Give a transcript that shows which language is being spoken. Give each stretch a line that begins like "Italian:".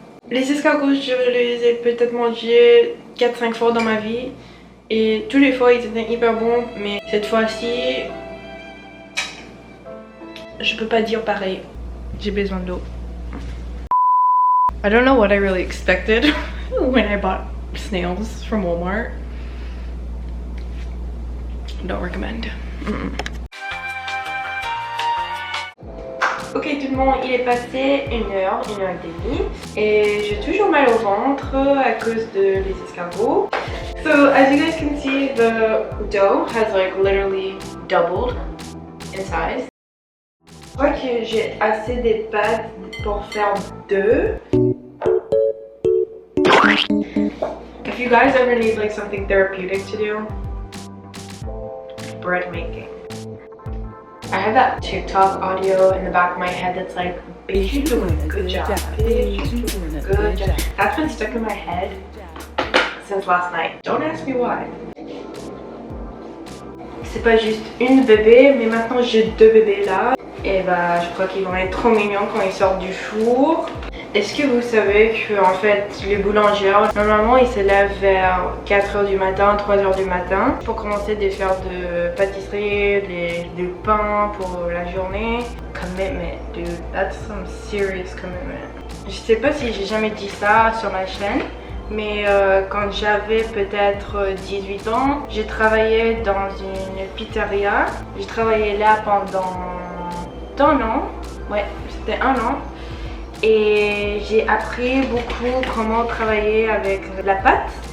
French: Les escargots, je les ai peut-être mangés 4-5 fois dans ma vie. Et tous les fois, ils étaient hyper bons. Mais cette fois-ci, je peux pas dire pareil. J'ai besoin d'eau.
English: I don't know what I really expected when I bought snails from Walmart. Don't recommend.
French: Ok tout le monde, il est passé 1 heure et demie et j'ai toujours mal au ventre à cause de les escargots.
English: So as you guys can see, the dough has like literally doubled in size.
French: Je crois que j'ai assez des pâtes pour faire 2.
English: If you guys ever need like something therapeutic to do, bread making. I have that TikTok audio in the back of my head that's like, bitch, you're doing a good job. Bitch, you're doing a good job. That's been stuck in my head since last night. Don't ask me why.
French: C'est pas juste une bébé, mais maintenant j'ai 2 bébés là. Et bah, je crois qu'ils vont être trop mignons quand ils sortent du four. Est-ce que vous savez que en fait les boulangères, normalement ils se lèvent vers 4h du matin, 3h du matin pour commencer à faire de pâtisserie, du pain pour la journée.
English: Commitment, dude, that's some serious commitment.
French: Je sais pas si j'ai jamais dit ça sur ma chaîne, mais quand j'avais peut-être 18 ans, j'ai travaillé dans une pizzeria. J'ai travaillé là pendant 1 an, ouais, c'était 1 an. Et j'ai appris beaucoup comment travailler avec la pâte.